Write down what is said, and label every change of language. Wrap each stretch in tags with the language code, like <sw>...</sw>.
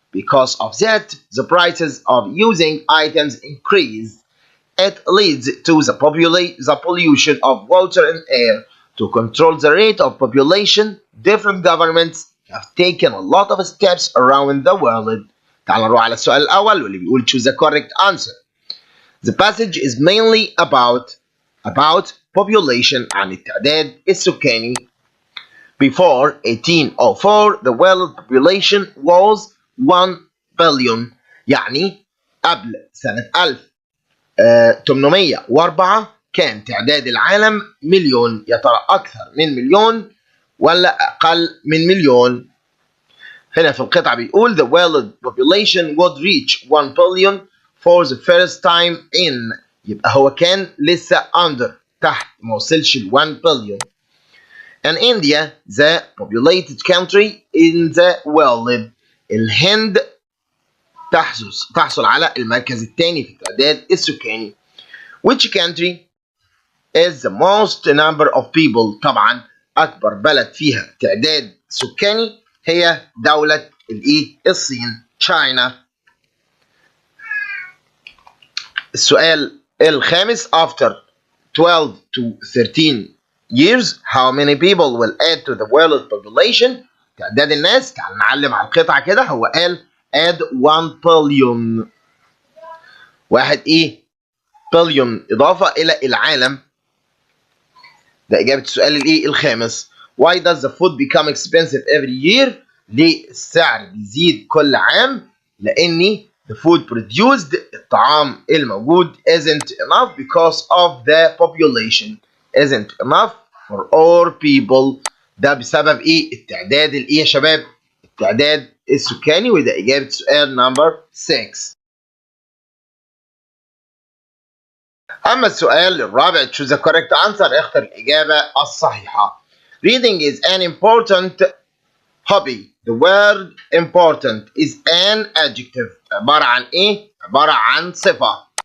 <en>Because of that, the prices of using items increase. It leads to the pollution of water and air. To control the rate of population, different governments have taken a lot of steps around the world.</en> <ar>تعال نروح على السؤال الأول واللي بيقول</ar> <en>choose the correct answer. The passage is mainly about population</en> <ar>عن التعداد السكاني.</ar> <en>Before 1804, the world population was 1 billion.</en> <ar>يعني قبل سنة 1804 كان تعداد العالم مليون. يا ترى أكثر من مليون ولا أقل من مليون؟ هنا في القطعة بيقول</ar> <en>the world population would reach 1 billion for the first time in.</en> <ar>يبقى هو كان لسه under تحت ما وصلش ل 1 billion.</ar> <en>And India, the populated country in the world.</en> <ar>الهند تحصل على المركز الثاني في التعداد السكاني.</ar> <en>Which country is the most number of people؟</en> <ar>طبعا أكبر بلد فيها تعداد سكاني هي دولة الصين.</ar> <en>China.</en> <ar>السؤال الخامس</ar> <en>after 12 to 13 years how many people will add to the world population؟</en> <ar>تعداد الناس. تعال نعلم على القطعة كده. هو قال</ar> <en>add 1 billion.</en> <ar>واحد billion إضافة إلى العالم. ده إجابة السؤال الخامس.</ar> <en>Why does the food become expensive every year؟</en> <ar>ليه السعر بيزيد كل عام؟ لأني</ar> <en>the food produced</en> <ar>الطعام الموجود</ar> <en>isn't enough because of the population. isn't enough for all people.</en> <ar>ده بسبب التعداد يا شباب؟ التعداد السكاني. وده إجابة سؤال number 6. أما السؤال الرابع</ar> <en>choose the correct answer.</en> <ar>اختر الإجابة الصحيحة.</ar> <en>Reading is an important hobby. The word important is an adjective.</en> <ar>عبارة عن عبارة عن صفة.</ar>